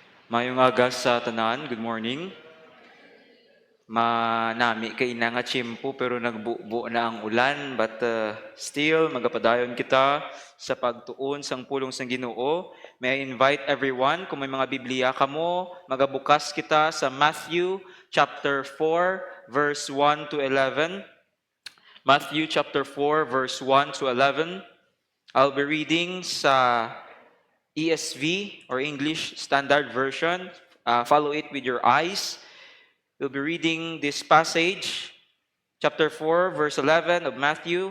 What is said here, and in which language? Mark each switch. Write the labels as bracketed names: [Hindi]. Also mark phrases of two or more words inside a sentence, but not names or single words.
[Hiligaynon] Mayong aga sa tanan, [English] good morning. [Hiligaynon] Manami kay ina nga tiyempo pero nagbubo na ang ulan [English] but still [Hiligaynon] magapadayon kita sa pagtuon sang pulong sang Ginoo. [English] May I invite everyone [Hiligaynon] kung may mga Biblia kamo, magabukas kita sa Matthew chapter 4 verse 1 to 11. [English] Matthew chapter 4 verse 1 to 11. I'll be reading sa ESV or English Standard Version. Follow it with your eyes. We'll be reading this passage, chapter 4, verse 11 of Matthew.